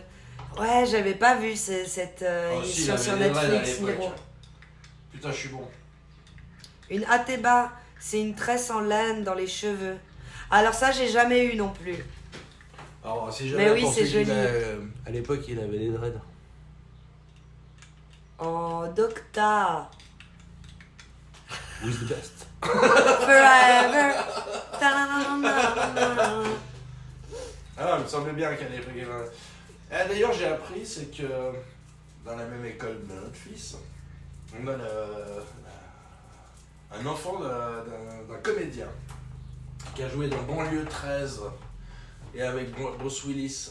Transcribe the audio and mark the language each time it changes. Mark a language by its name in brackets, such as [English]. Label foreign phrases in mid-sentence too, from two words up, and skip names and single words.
[French] Ouais, j'avais pas vu cette émission sur Netflix, Miro. Putain, je suis bon. Une Ateba, c'est une tresse en laine dans les cheveux. Alors ça, j'ai jamais eu non plus. Alors, si Mais oui, c'est joli. À l'époque, il avait les dreads. Oh, Docta. [English] Who's the best? Forever. Ta-na-na-na-na-na. [French] Ah, il me semblait bien qu'à l'époque, il y avait... D'ailleurs, j'ai appris, c'est que dans la même école de notre fils, on a un enfant d'un comédien qui a joué dans Banlieue 13 et avec Bruce Willis.